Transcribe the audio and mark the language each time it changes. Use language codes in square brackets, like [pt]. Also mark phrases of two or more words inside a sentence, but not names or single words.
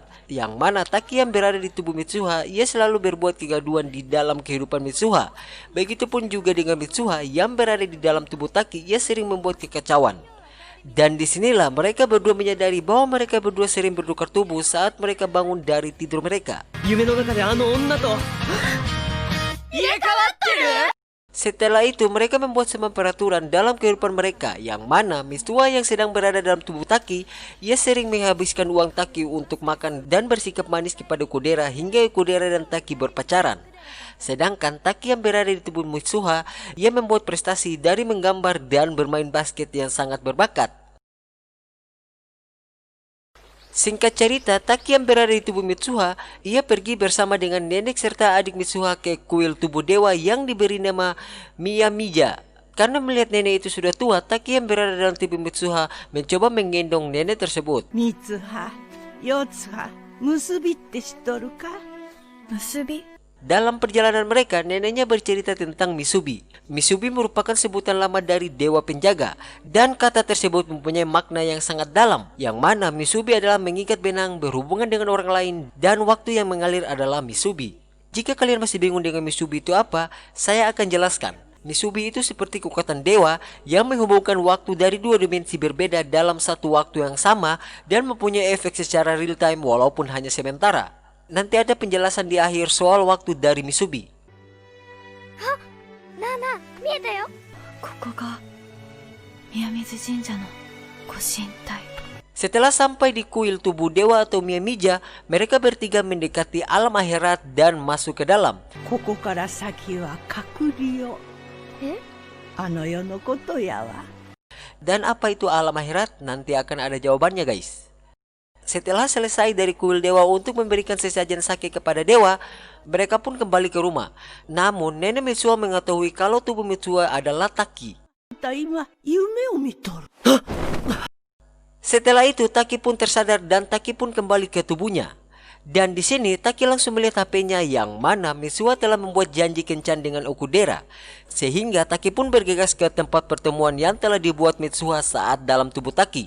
[id] Yang mana Taki yang berada di tubuh Mitsuha, ia selalu berbuat kegaduhan di dalam kehidupan Mitsuha. Begitupun juga dengan Mitsuha yang berada di dalam tubuh Taki, ia sering membuat kekacauan. Dan disinilah mereka berdua menyadari bahwa mereka berdua sering bertukar tubuh saat mereka bangun dari tidur mereka. [ja] 夢の中であの女と。入れ替わってる。 [id] Setelah itu, mereka membuat semua peraturan dalam kehidupan mereka, yang mana Mitsuha yang sedang berada dalam tubuh Taki, ia sering menghabiskan uang Taki untuk makan dan bersikap manis kepada Okudera hingga Okudera dan Taki berpacaran. Sedangkan Taki yang berada di tubuh Mitsuha, ia membuat prestasi dari menggambar dan bermain basket yang sangat berbakat. Singkat cerita, Taki yang berada di tubuh Mitsuha, ia pergi bersama dengan nenek serta adik Mitsuha ke kuil tubuh dewa yang diberi nama Miyamija. Karena melihat nenek itu sudah tua, Taki yang berada dalam tubuh Mitsuha mencoba menggendong nenek tersebut. [ja] 三葉、四葉、結びって知っとるか？結び。 [id] Dalam perjalanan mereka, neneknya bercerita tentang Misubi. Misubi merupakan sebutan lama dari dewa penjaga, dan kata tersebut mempunyai makna yang sangat dalam, yang mana Misubi adalah mengikat benang, berhubungan dengan orang lain, dan waktu yang mengalir adalah Misubi. Jika kalian masih bingung dengan Misubi itu apa, saya akan jelaskan. Misubi itu seperti kekuatan dewa yang menghubungkan waktu dari dua dimensi berbeda dalam satu waktu yang sama dan mempunyai efek secara [en] real time [id] walaupun hanya sementara. Nanti ada penjelasan di akhir soal waktu dari Misubi. [ja] なあなあ、見えたよ。ここが宮水神社の御神体。 [id] Setelah sampai di kuil tubuh dewa atau Miyamija, mereka bertiga mendekati alam akhirat dan masuk ke dalam. [ja] ここから先は隔離を。え？あの世のことやわ。 [id] Dan apa itu alam akhirat? Nanti akan ada jawabannya guys. Setelah selesai dari kuil dewa untuk memberikan sesajen sake kepada dewa, mereka pun kembali ke rumah. Namun nenek Mitsuha mengetahui kalau tubuh Mitsuha adalah Taki. [ja] あんた今夢を見とる。 [id] Setelah itu Taki pun tersadar dan Taki pun kembali ke tubuhnya. Dan di sini Taki langsung melihat HP-nya yang mana Mitsuha telah membuat janji kencan dengan Okudera. Sehingga Taki pun bergegas ke tempat pertemuan yang telah dibuat Mitsuha saat dalam tubuh Taki.